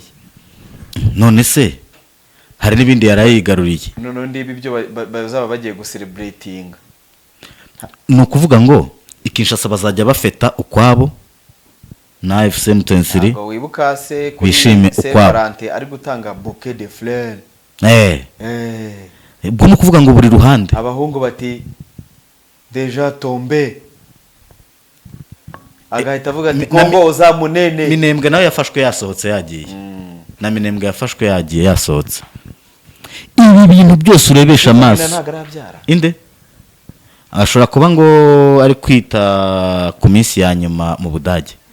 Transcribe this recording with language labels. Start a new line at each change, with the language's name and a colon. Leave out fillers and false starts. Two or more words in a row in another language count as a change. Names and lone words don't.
Kinyarwanda: none se hari n'ibindi yarayigaruriye none ndibi byo bazaba bagiye gucelebrating ni ukuvuga ngo Kinshasa bazajya bafeta ukwabo na AFC M23 ngo wibuka se bishime ukwabo ari gutanga
French: bouquet de fleurs
Kinyarwanda: ubwo ni ukuvuga ngo buri ruhande abahungu bati
French: deja tombe
Kinyarwanda: agahita avuga ati Kongo uzamunene Minembwe nawe yafashwe yasohotse yagiye na Minembwe yafashwe yagiye yasohotse ibi bintu byose urebesha amaso inde ashobora kuba ngo ari kwita ku minsi ya nyuma mu Budage